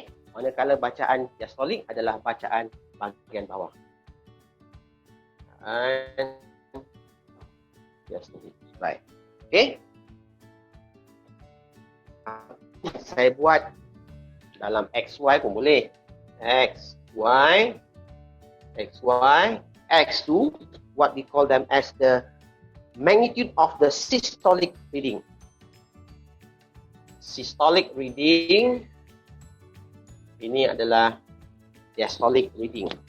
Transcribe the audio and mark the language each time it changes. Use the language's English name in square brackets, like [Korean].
[Malay] Manakala bacaan diastolik adalah bacaan bahagian bawah. Bacaan diastolik. [English] Right. [Malay] Saya buat dalam XY pun boleh. [English] XY, X2, what we call them as the magnitude of the systolic reading. Systolic reading, [Malay] ini adalah [English] diastolic reading.